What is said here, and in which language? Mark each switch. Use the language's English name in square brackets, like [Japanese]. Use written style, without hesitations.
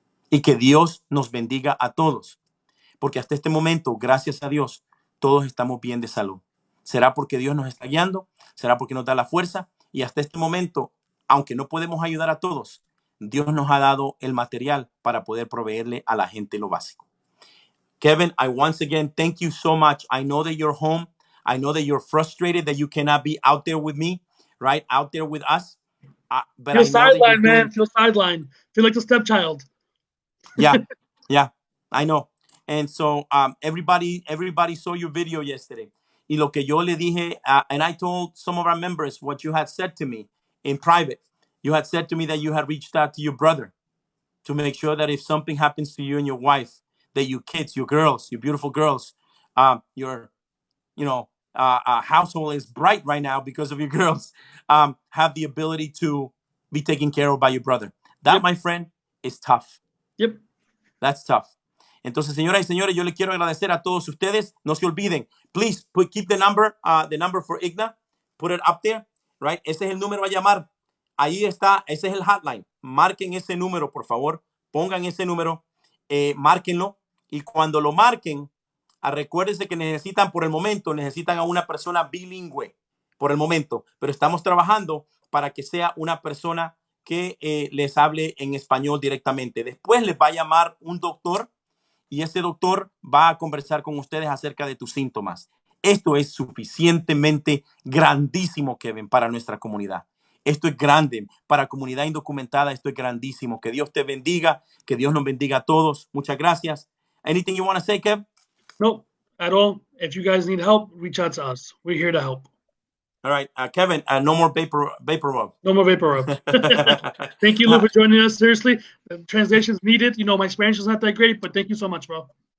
[Spanish] Y que Dios nos bendiga a todos. Porque hasta este momento, gracias a Dios, todos estamos bien de salud. ¿Será porque Dios nos está guiando? ¿Será porque nos da la fuerza? Y hasta este momento, aunque no podemos ayudar a todos, Dios nos ha dado el material para poder proveerle a la gente lo básico. [English] Kevin, I once again thank you so much. I know that you're home. I know that you're frustrated that you cannot be out there with me, right? Out there with us. But Feel I know that you're sidelined, man. doing... Feel sidelined. Feel like the stepchild. Yeah, I know. And so everybody saw your video yesterday. [Spanish] Y lo que yo le dije, [English] and I told some of our members what you had said to me in private. You had said to me that you had reached out to your brother to make sure that if something happens to you and your wife, that your kids, your girls, your beautiful girls, your household is bright right now because of your girls, have the ability to be taken care of by your brother. That, Yep. my friend, is tough. Yep. That's tough. [Spanish] Entonces, señoras y señores, yo le quiero agradecer a todos ustedes. No se olviden. [English] Please keep the number for ICNA. Put it up there, right? [Spanish] Ese es el número a llamar. Ahí está. Ese es el hotline. Marquen ese número, por favor. Pongan ese número. Márquenlo. Y cuando lo marquen, recuérdense que necesitan a una persona bilingüe por el momento. Pero estamos trabajando para que sea una persona que les hable en español directamente. Después les va a llamar un doctor y ese doctor va a conversar con ustedes acerca de tus síntomas. Esto es suficientemente grandísimo, Kevin, para nuestra comunidad. Esto es grande. Para comunidad indocumentada, esto es grandísimo. Que Dios te bendiga, que Dios nos bendiga a todos. Muchas gracias. [English] Anything you want to say, Kev? Nope, at all. If you guys need help, reach out to us. We're here to help. All right, Kevin, no more vapor rub. No more vapor rub. Thank you, Lou, for joining us. Seriously, the translation's needed. My Spanish is not that great, but thank you so much, bro.